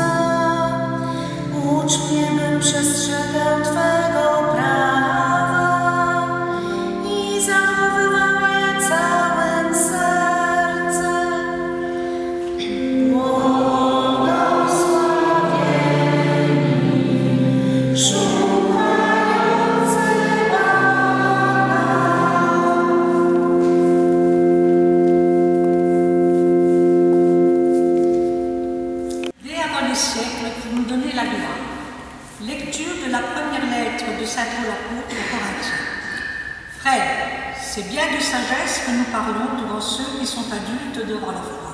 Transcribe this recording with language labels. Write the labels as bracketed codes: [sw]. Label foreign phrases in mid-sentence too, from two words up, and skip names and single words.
[pl] Ucz mnie, bym przestrzegał Twego prawa i zachowywał je całym sercem. Błogosławieni, szukający Pana. [fr] Dès avant les siècles, pour nous donner la gloire. Lecture de la première lettre de saint Paul l'apôtre aux Corinthiens. Frères, c'est bien de sagesse que nous parlons devant ceux qui sont adultes devant la foi.